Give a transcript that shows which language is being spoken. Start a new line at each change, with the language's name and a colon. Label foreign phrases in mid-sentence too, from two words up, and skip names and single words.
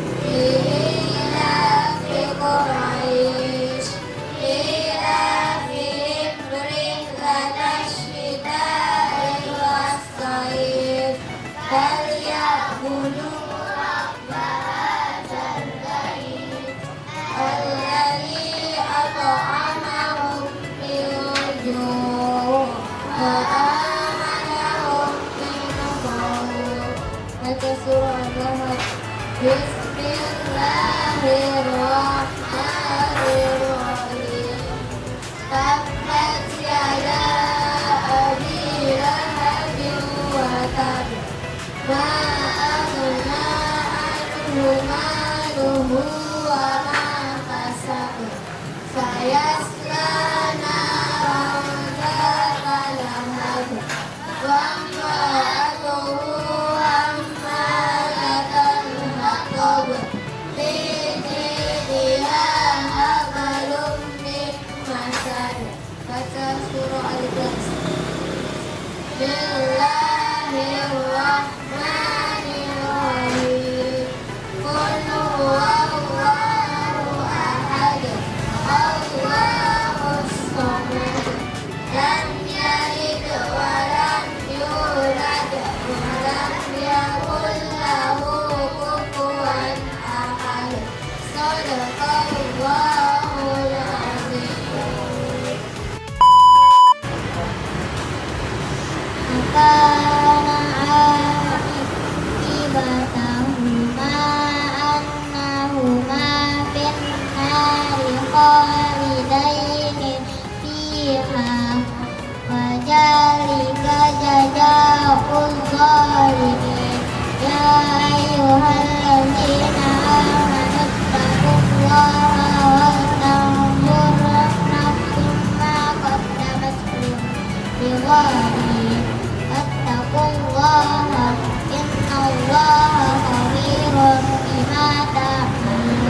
Arabic: إيلاف قريش، إيلافهم رحلة الشتاء والصيف، فليعبدوا رب هذا البيت، الذي أطعمهم من جوع وآمنهم من خوف.
Indonesian: Baca surah Al-Lahab.
Arabic: بسم الله الرحمن الرحيم. تبت يدا أبي لهب وتب, ما أغنى عنه ماله وما كسب، سيصلى نارا ذات لهب، وامرأته حمالة الحطب، في جيدها حبل من مسد.
Indonesian: Baca surah Al-Ikhlas.
Arabic: بسم الله الرحمن الرحيم. قل هو الله أحد، الله الصمد، لم يلد ولم يولد، ولم يكن له كفوا أحد. صدق الله العظيم. عاقبتهما أنهما في النار خالدين فيها، وذلك جزاء الظالمين. يا أيها الذين آمنوا اتقوا الله ولتنظر نفس ما قدمت لغد، واتقوا الله إن الله خبير بما تعملون.